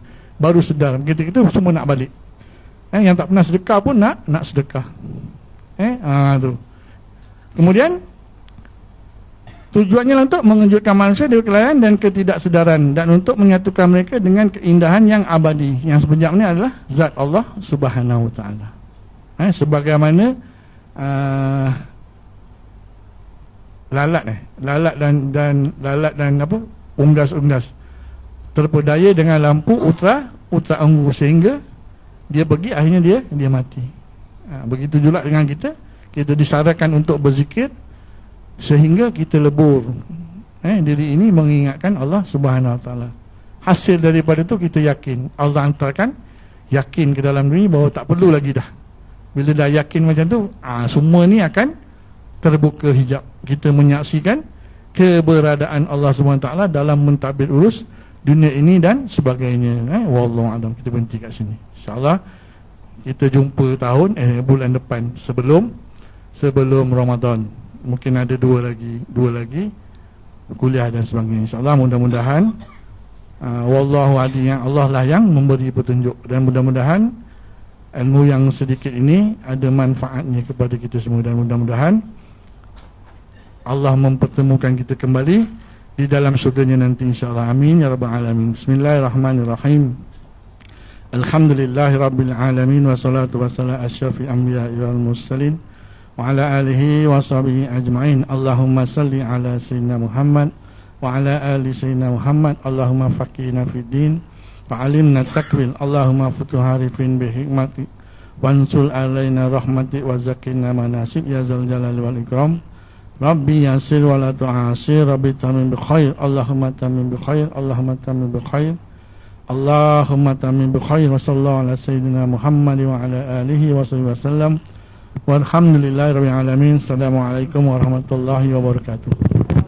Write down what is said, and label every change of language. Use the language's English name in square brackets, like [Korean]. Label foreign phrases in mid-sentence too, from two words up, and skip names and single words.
[Malay] Baru sedar, kita semua nak balik. Yang tak pernah sedekah pun nak sedekah. Tu. Kemudian tujuannya untuk mengejutkan manusia dari kelalaian dan ketidaksedaran, dan untuk menyatukan mereka dengan keindahan yang abadi, yang sebenarnya ini adalah zat Allah [Arabic] سبحانه وتعالى. [Malay] Sebagaimana lalat dan apa, unggas terpedaya dengan lampu ultra anggur sehingga dia pergi, akhirnya dia mati. Begitu juga dengan kita disarankan untuk berzikir sehingga kita lebur. Diri ini mengingatkan Allah [Arabic] سبحانه وتعالى. [Malay] Hasil daripada itu kita yakin, Allah hantarkan yakin ke dalam diri bahawa tak perlu lagi dah. Bila dah yakin macam tu, semua ni akan terbuka hijab. Kita menyaksikan keberadaan Allah [Arabic] سبحانه وتعالى [Malay] dalam mentadbir urus dunia ini dan sebagainya. [Arabic] والله أعلم. [Malay] Kita berhenti kat sini. InsyaAllah kita jumpa bulan depan sebelum Ramadan. Mungkin ada dua lagi kuliah dan sebagainya. InsyaAllah mudah-mudahan [Arabic] والله أعلم, [Malay] Allah lah yang memberi petunjuk, dan mudah-mudahan ilmu yang sedikit ini ada manfaatnya kepada kita semua, dan mudah-mudahan Allah mempertemukan kita kembali di dalam syurganya nanti insyaAllah. [Arabic] آمين يا رب العالمين. بسم الله الرحمن الرحيم. الحمد لله رب العالمين، والصلاة والسلام أشرف الأنبياء والمرسلين وعلى آله وصحبه أجمعين. اللهم صل على سيدنا محمد وعلى آل سيدنا محمد. اللهم فقهنا في الدين وعلمنا التأويل. اللهم فتوح حارفين بحكمتي وانشر علينا رحمتي وزكنا مناسب يا ذا الجلال والإكرام. رب يسر ولا تعسر، رب تمم بخير. اللهم تمم بخير، اللهم تمم بخير، اللهم تمم بخير. وصلى الله على سيدنا محمد وعلى آله وصحبه وسلم. والحمد لله رب العالمين. السلام عليكم ورحمة الله وبركاته.